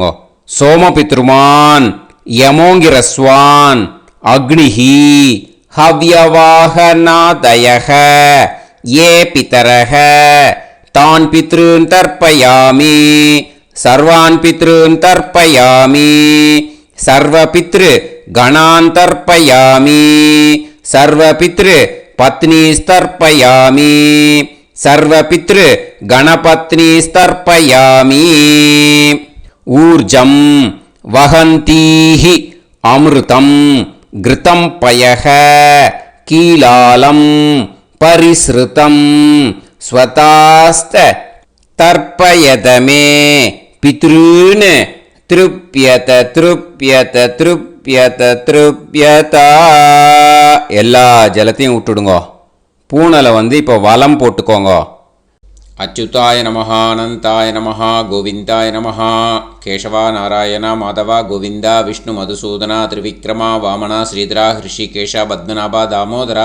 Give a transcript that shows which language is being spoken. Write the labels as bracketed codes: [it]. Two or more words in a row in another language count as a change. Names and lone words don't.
[sa] सोमपितृमान् यमोऽङ्गिरस्वान् अग्निः हव्यवाहनादयः ये पितरः तान् पितॄन् तर्पयामि सर्वान् पितॄन् तर्पयामि सर्वपितृ गणान् तर्पयामि सर्वपितृ पत्नीस्तर्पयामि सर्वपितृ गणपत्नीस्तर्पयामि. ऊर्जं वहन्तीः अमृतं घृतं पयः कीलालं परिस्रुतम् स्वधास्थ तर्पयत मे पितॄन् तृप्यत तृप्यत तृप्यत तृप्यत. [ta] எல்லா ஜலத்தையும் விட்டுடுங்கோ. பூனலை இப்போ வலம் போட்டுக்கோங்க. [sa] अच्युताय नमः अनन्ताय नमः गोविन्दाय नमः केशव नारायण माधव गोविन्द विष्णो मधुसूदन त्रिविक्रम वामन श्रीधर हृषीकेश पद्मनाभ दामोदर.